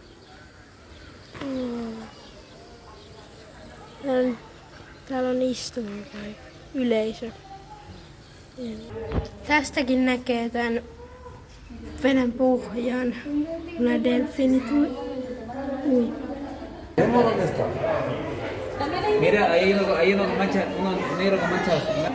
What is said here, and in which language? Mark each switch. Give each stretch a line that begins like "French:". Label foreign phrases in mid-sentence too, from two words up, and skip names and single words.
Finnish: Täällä on istumapaikka, yleisö. Tästäkin näkee tämän veden pohjan, kun nämä delfiinit ui.
Spanish: Mira, hay uno con mancha, uno negro con manchas.